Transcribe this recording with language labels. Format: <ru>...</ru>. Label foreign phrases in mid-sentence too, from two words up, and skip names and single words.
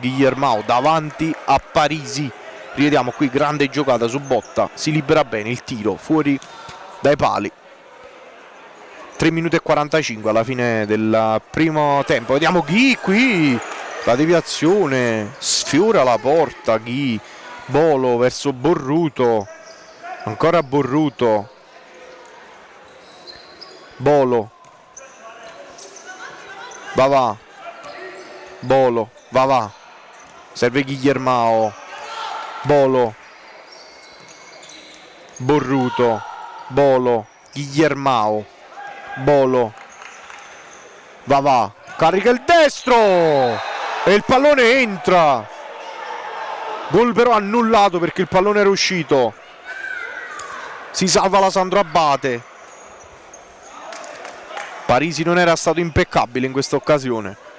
<it>Guillermao davanti a Parisi, rivediamo qui grande giocata su Botta, si libera bene, il tiro fuori dai pali. 3 minuti e 45 alla fine del primo tempo, vediamo Ghi qui, la deviazione, sfiora la porta Ghi, Bolo verso Borruto, ancora Borruto, Bolo, va, Bolo, va, serve Guillermao, Bolo, Borruto, Bolo, Guillermao, Bolo, va, carica il destro e il pallone entra. Gol però annullato perché il pallone era uscito. Si salva la Sandro Abate. Parisi non era stato impeccabile in questa occasione.</it>